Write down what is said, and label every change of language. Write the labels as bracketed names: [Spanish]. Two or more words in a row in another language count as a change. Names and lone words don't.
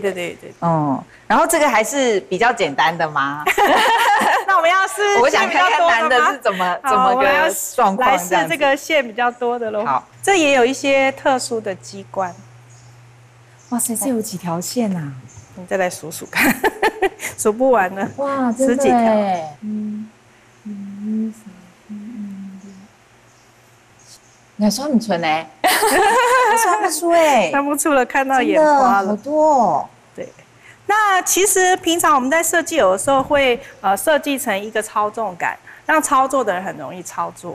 [Chinese] 然後這個還是比較簡單的嗎？那我們要試，我想看看難的是怎麼個狀況。來試這個線比較多的咯。好，這也有一些特殊的機關。哇塞，這有幾條線啊？你再來數數看。 数不完了。哇， 10几条。你算不出呢？算不出哎，看不出了，看到眼花了，好多哦。对，那其实平常我们在设计有的时候会设计成一个操纵杆，让操作的人很容易操作。